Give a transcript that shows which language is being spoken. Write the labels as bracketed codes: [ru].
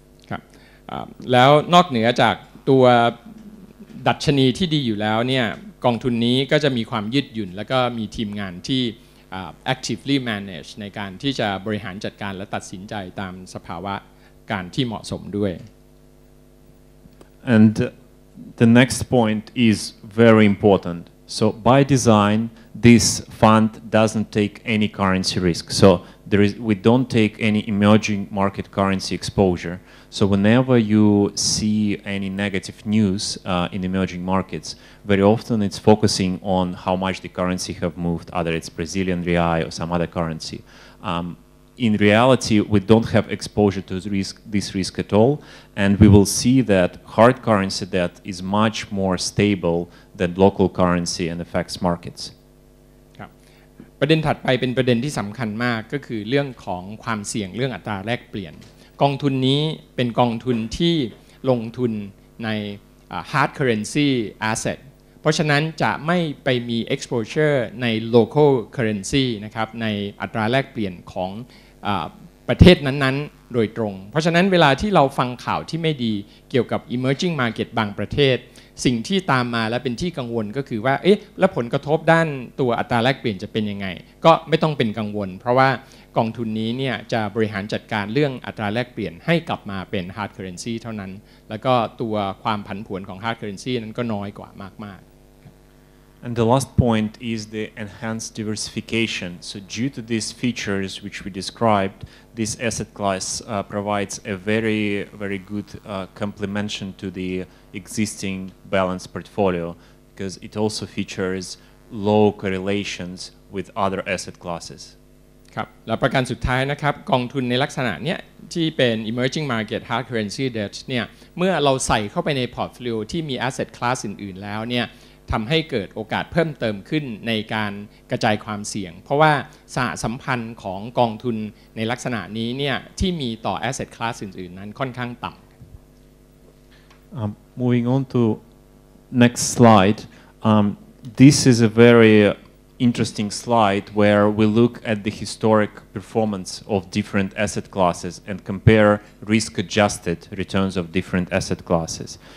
[th] ครับแล้วนอกเหนือจากตัวดัชนีที่ดีอยู่แล้วเนี่ยกองทุนนี้ก็จะมีความยืดหยุ่นแล้วก็มีทีมงานที่ [en] actively manage [th] ในการที่จะบริหารจัดการและตัดสินใจตามสภาวะการที่เหมาะสมด้วย [en] And the next point is very important. So by design, this fund doesn't take any currency risk. So we don't take any emerging market currency exposure. So whenever you see any negative news in emerging markets, very often it's focusing on how much the currency have moved, either it's Brazilian real or some other currency. In reality, we don't have exposure to this risk at all, and we will see that hard currency debt is much more stable than local currency and affects markets. [th] ครับประเด็นถัดไปเป็นประเด็นที่สำคัญมากก็คือเรื่องของความเสี่ยงเรื่องอัตราแลกเปลี่ยนกองทุนนี้เป็นกองทุนที่ลงทุนใน hard currency asset เพราะฉะนั้นจะไม่ไปมี exposure ใน local currency นะครับในอัตราแลกเปลี่ยนของ ประเทศนั้นๆโดยตรงเพราะฉะนั้นเวลาที่เราฟังข่าวที่ไม่ดีเกี่ยวกับ emerging market บางประเทศสิ่งที่ตามมาและเป็นที่กังวลก็คือว่าเอ๊ะแล้วผลกระทบด้านตัวอัตราแลกเปลี่ยนจะเป็นยังไงก็ไม่ต้องเป็นกังวลเพราะว่ากองทุนนี้เนี่ยจะบริหารจัดการเรื่องอัตราแลกเปลี่ยนให้กลับมาเป็น hard currency เท่านั้นแล้วก็ตัวความผันผวนของ hard currency นั้นก็น้อยกว่ามากๆ [en] And the last point is the enhanced diversification. So due to these features which we described, this asset class provides a very, very good complementation to the existing balanced portfolio because it also features low correlations with other asset classes. [th] ครับแล้วประการสุดท้ายนะครับกองทุนในลักษณะเนี้ยที่เป็น emerging market hard currency debt เนี่ยเมื่อเราใส่เข้าไปในพอร์ตโฟลิโอที่มี asset class อื่นๆแล้วเนี่ย ทำให้เกิดโอกาสเพิ่มเติมขึ้นในการกระจายความเสี่ยงเพราะว่าสหสัมพันธ์ของกองทุนในลักษณะนี้เนี่ยที่มีต่อ asset class อื่นๆนั้นค่อนข้างต่ำ [en] Moving on to next slide, this is a very interesting slide where we look at the historic performance of different asset classes and compare risk-adjusted returns of different asset classes.